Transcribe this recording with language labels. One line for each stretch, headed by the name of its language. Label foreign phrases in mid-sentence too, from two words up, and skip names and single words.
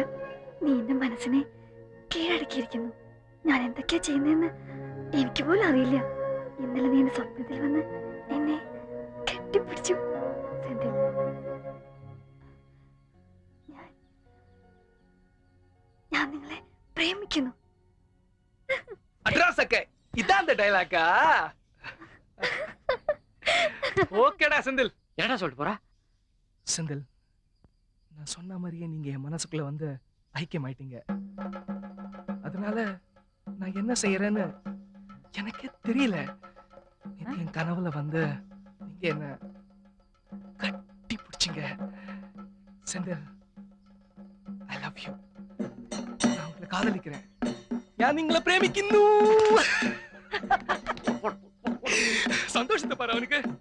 Malayalam: നീ എന്റെ മനസ്സിനെ കീഴടക്കിയിരിക്കുന്നു. ഞാൻ എന്തൊക്കെയാ ചെയ്യുന്നതെന്ന് എനിക്ക് പോലും അറിയില്ല. ഇന്നലെ നീ എന്റെ സ്വപ്നത്തിൽ വന്ന് എന്നെ കെട്ടിപ്പിടിച്ചു. സെന്തിൽ, ഞാൻ നിങ്ങളെ പ്രേമിക്കുന്നു.
Tamil: அட்ரஸ் அக்கே இதான் அந்த டைலாக்கா? ஓகேடா செந்தில். என்னடா சொல்லிட்டு போறா? செந்தில், நான் சொன்ன மாதிரியே நீங்க என் மனசுக்குள்ள வந்து ஐக்கியமாயிட்டீங்க. அதனால நான் என்ன செய்யறேன்னு எனக்கே தெரியல. நேத்து என் கனவுல வந்து நீங்க என்ன கட்டி பிடிச்சிங்க. செந்தில்,
English: I love you.
Tamil: நான் உங்களை காதலிக்கிறேன்.
Malayalam: ഞാൻ നിങ്ങളെ പ്രേമിക്കുന്നു. സന്തോഷത്തെ പറ അവനക്ക്.